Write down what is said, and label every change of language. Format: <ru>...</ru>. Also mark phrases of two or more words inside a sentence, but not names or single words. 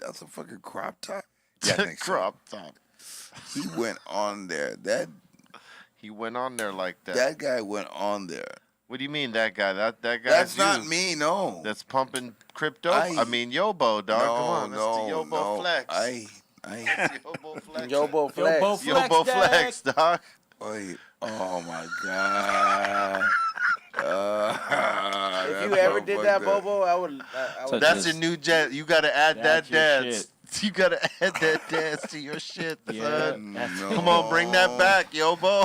<en>That's a fucking crop top. Yeah, I think so. crop top. He went on there. He went on there like that. That guy went on there What do you mean that guy? That guy's That's not you. me, no. That's pumping crypto. I- I mean Yobo, dog. Come on, that's the no, Yobo no. flex. Yobo flex. Yobo flex. Yobo flex. Yobo flex, dog. Oh my god. If you ever did that, Bobo, I would. So That's just- a new jet. You gotta add That's that your dance. shit. You gotta add that dance to your shit, Yeah. son. No. Come on, bring that back, Yobo.</en>